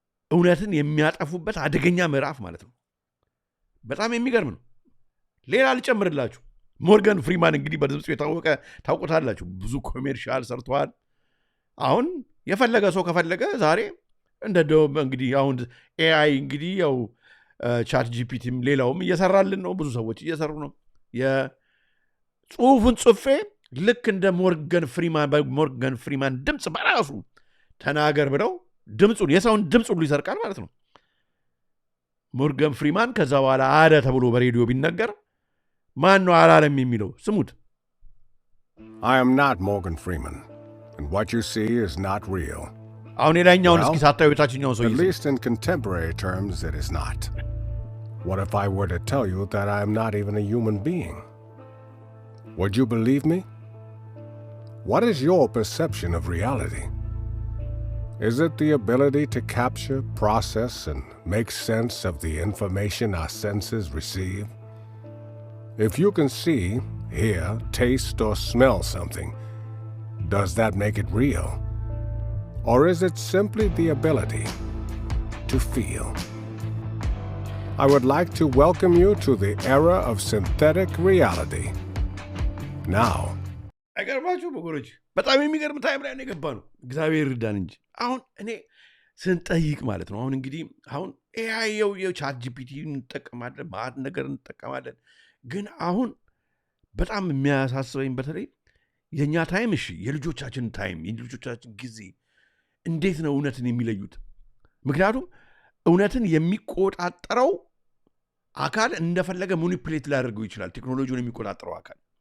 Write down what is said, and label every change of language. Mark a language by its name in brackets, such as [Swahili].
[Amharic] እውነትን የሚያጠፉበት አደገኛ ምዕራፍ ማለት ነው በጣም የሚገርም ነው ሌላ ልጨምርላችሁ ሞርጋን ፍሪማን እንግዲህ በድምፁ የታወቀ ታውቁታላችሁ ብዙ ኮሜርሻል ሰርተዋል አሁን የፈለገ ሰው ከፈለገ ዛሬ እንደው እንግዲህ አሁን ኤአይ እንግዲህ ያው ቻት ጂፒቲም ሌላውም እየሰራልን ነው ብዙ ሰዎች እየሰሩ ነው የጽሁፉን ጽፌ ልክ እንደ ሞርጋን ፍሪማን ድምፅ በራሱ ተናገር ብለው ድምፁን የሰውን ድምፅ ሁሉ ይሰርቃል ማለት ነው ሞርጋን ፍሪማን ከዛ በኋላ አለ ተብሎ በሬዲዮ ቢነገር ማን ነው አላለም የሚለው ስሙት [English] I am not Morgan Freeman and what you see is not real. [Amharic] አሁን የላይኛውን እስኪ ሳታዩ የታችኛውን ሰው [English] At least in contemporary terms it is not. What if I were to tell you that I am not even a human being? Would you believe me? What is your perception of reality? Is it the ability to capture, process, and make sense of the information our senses receive? If you can see, hear, taste, or smell something, does that make it real? Or is it simply the ability to feel? I would like to welcome you to the era of synthetic reality. Now, [Amharic] አይገርማችሁ ወገኖች በጣም የሚገርም ታይም ላይ የገባ ነው እግዚአብሔር ይርዳን እንጂ አሁን እኔ ስንጠይቅ ማለት ነው አሁን እንግዲህ አሁን ኤአይ የቻት ጂፒቲ እንጠቀማለን ማት ነገር እንጠቀማለን ግን አሁን በጣም የሚያሳስበኝ በተለይ የኛ ታይም እሺ የልጆቻችን ታይም የልጆቻችን ጊዜ እንዴት ነው እውነትን የሚለዩት ምክንያቱም እውነትን የሚቆጣጠረው አካል እንደፈለገ ማኒፑሌት ሊያደርገው ይችላል ቴክኖሎጂውን የሚቆጣጠረው አካል